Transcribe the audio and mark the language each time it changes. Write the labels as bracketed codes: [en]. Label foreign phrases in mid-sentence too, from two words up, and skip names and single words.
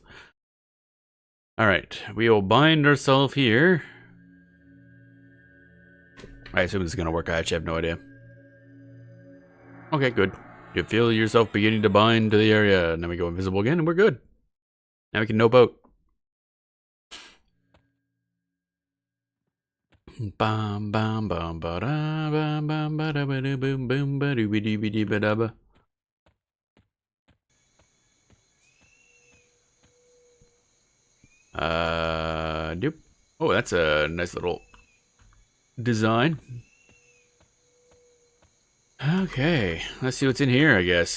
[en] Alright, we will bind ourselves here. I assume this is gonna work. I actually have no idea. Okay, good. You feel yourself beginning to bind to the area, and then we go invisible again, and we're good. Now we can nope out. Bam bam bam ba da bam bam ba da ba da boom boom ba doo dee dee ba da ba. Doop. Oh, that's a nice little design. Okay, let's see what's in here, I guess.